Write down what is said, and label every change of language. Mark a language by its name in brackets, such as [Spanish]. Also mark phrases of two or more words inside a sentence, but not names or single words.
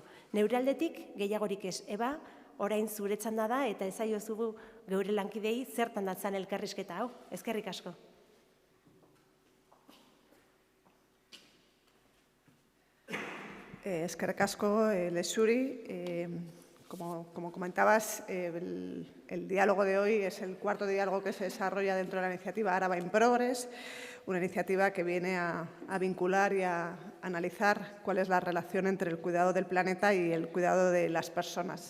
[Basque] Neure aldetik gehiagorik ez, Eba, orain zuretzan da eta ezaiozugu geure lankidei zertan datzan elkarrizketa hau. Eskerrik asko. Eskerrik asko, Lexuri. [Spanish] Como comentabas, el diálogo de hoy es el 4º diálogo que se desarrolla dentro de la iniciativa Araba in Progress, una iniciativa que viene a vincular y a analizar cuál es la relación entre el cuidado del planeta y el cuidado de las personas.